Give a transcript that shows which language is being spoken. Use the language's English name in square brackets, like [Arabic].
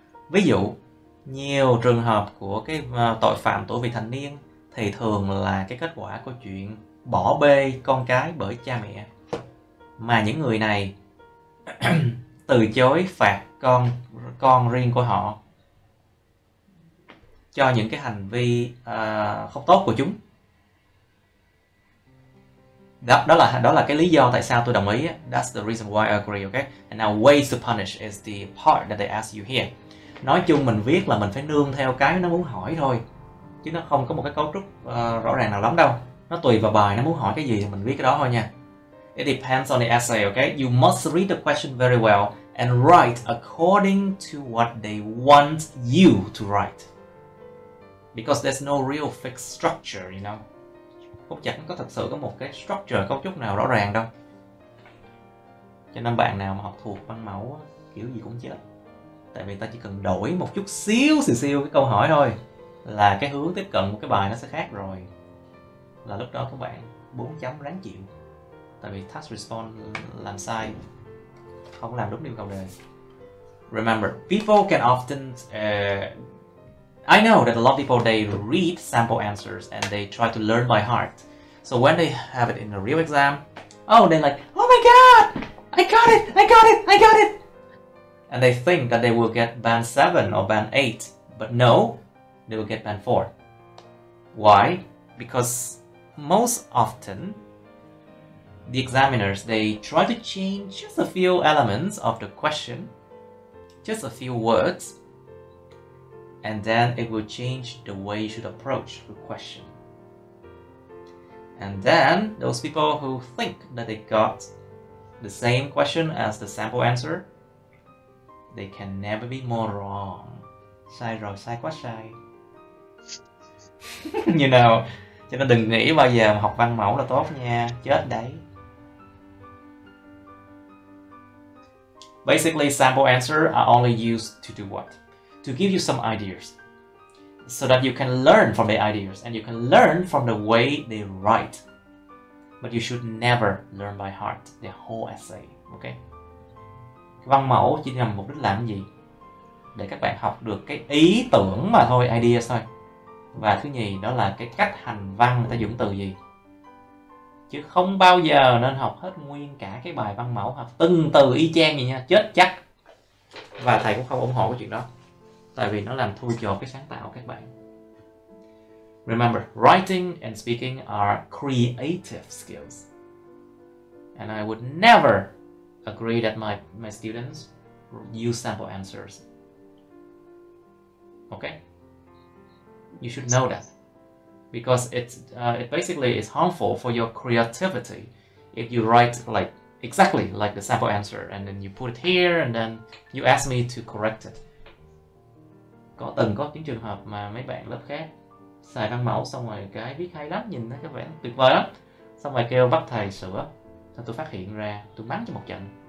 [Vietnamese] Ví dụ, nhiều trường hợp của cái tội phạm tuổi vị thành niên thì thường là cái kết quả của chuyện bỏ bê con cái bởi cha mẹ, mà những người này từ chối phạt con riêng của họ cho những cái hành vi không tốt của chúng. Đó là cái lý do tại sao tôi đồng ý. [English] That's the reason why I agree, okay? And now ways to punish is the part that they ask you here. [Vietnamese] Nói chung mình viết là mình phải nương theo cái nó muốn hỏi thôi, chứ nó không có một cái cấu trúc rõ ràng nào lắm đâu. Nó tùy vào bài nó muốn hỏi cái gì thì mình viết cái đó thôi nha. [English] It depends on the essay, okay? You must read the question very well and write according to what they want you to write. Because there's no real fixed structure, you know. [Vietnamese] Không chắc có thật sự có một cái structure, cấu trúc nào rõ ràng đâu. Cho nên bạn nào mà học thuộc văn mẫu kiểu gì cũng chết. Tại vì ta chỉ cần đổi một chút xíu cái câu hỏi thôi là cái hướng tiếp cận của cái bài nó sẽ khác rồi. Là lúc đó các bạn 4 chấm ráng chịu. Tại vì task response làm sai, không làm đúng yêu cầu đề. [English] Remember, people can often I know that a lot of people, they read sample answers and they try to learn by heart. So when they have it in a real exam, they're like, oh my god, I got it. And they think that they will get band 7 or band 8, but no, they will get band 4. Why? Because most often the examiners, they try to change just a few elements of the question, just a few words, and then it will change the way you should approach the question. And then those people who think that they got the same question as the sample answer, they can never be more wrong. [Vietnamese] Sai rồi, sai quá sai. [English] You know, [Vietnamese] cho nên đừng nghĩ bao giờ mà học văn mẫu là tốt nha, chết đấy. [English] Basically, sample answers are only used to do what? To give you some ideas, so that you can learn from the ideas and you can learn from the way they write. But you should never learn by heart the whole essay. Okay? [Vietnamese] Văn mẫu chỉ nhằm mục đích làm gì? Để các bạn học được cái ý tưởng mà thôi, ideas thôi. Và thứ nhì đó là cái cách hành văn người ta dùng từ gì. Chứ không bao giờ nên học hết nguyên cả cái bài văn mẫu, học từng từ y chang vậy nha, chết chắc. Và thầy cũng không ủng hộ cái chuyện đó. Tại vì nó làm thui chột cái sáng tạo của các bạn. [English] Remember, writing and speaking are creative skills. And I would never agree that my students use sample answers. Okay? You should know that. Because it basically is harmful for your creativity if you write like exactly like the sample answer and then you put it here and then you ask me to correct it. [Vietnamese] Có những trường hợp mà mấy bạn lớp khác xài văn mẫu xong rồi cái viết hay lắm, nhìn nó có vẻ tuyệt vời lắm, xong rồi kêu bắt thầy sửa, xong tôi phát hiện ra tôi mắng cho một trận.